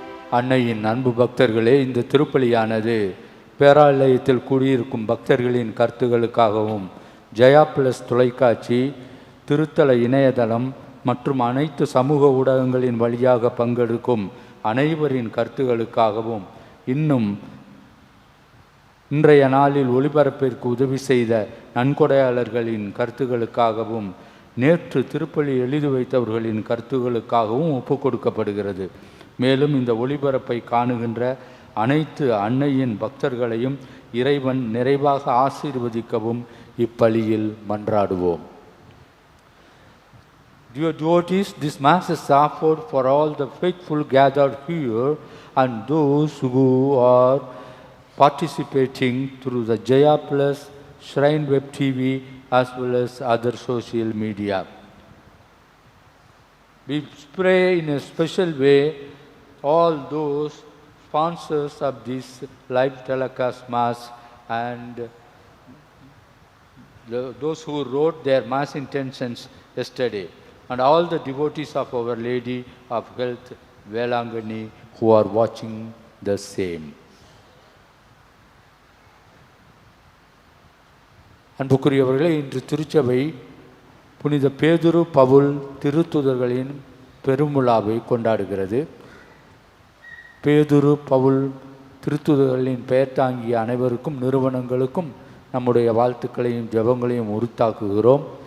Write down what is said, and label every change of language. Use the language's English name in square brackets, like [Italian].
[Tamil] அன்னையின் அன்பு பக்தர்களே, இந்த திருப்பலியானது பேராலயத்தில் கூடியிருக்கும் பக்தர்களின் கருத்துகளுக்காகவும் ஜெயா பிளஸ் தொலைக்காட்சி, திருத்தல இணையதளம் மற்றும் அனைத்து சமூக ஊடகங்களின் வழியாக பங்கெடுக்கும் அனைவரின் கருத்துகளுக்காகவும், இன்னும் இன்றைய நாளில் ஒளிபரப்பிற்கு உதவி செய்த நன்கொடையாளர்களின் கருத்துகளுக்காகவும், நேற்று திருப்பலி எழுதி வைத்தவர்களின் கருத்துகளுக்காகவும் ஒப்புக் கொடுக்கப்படுகிறது. மேலும் இந்த ஒளிபரப்பை காணுகின்ற அனைத்து அன்னையின் பக்தர்களையும் இறைவன் நிறைவாக ஆசீர்வதிக்கவும் இப்பலியில் மன்றாடுவோம். [English] Dear devotees, this Mass is offered for all the faithful gathered here and those who are participating through the Jaya Plus, Shrine Web TV as well as other social media. We pray in a special way all those sponsors of this live telecast Mass and those who wrote their Mass intentions yesterday, and all the devotees of Our Lady of Health, Velangani, who are watching the same. [Tamil] அன்புக்குரியவர்களே, இன்று திருச்சபை புனித பேதுரு பவுல் திருத்துதர்களின் பெருமுழாவை கொண்டாடுகிறது. பேதுரு பவுல் திருத்துதர்களின் பெயர் தாங்கிய அனைவருக்கும் நிறுவனங்களுக்கும் நம்முடைய வாழ்த்துக்களையும் ஜெபங்களையும் உரித்தாக்குகிறோம்.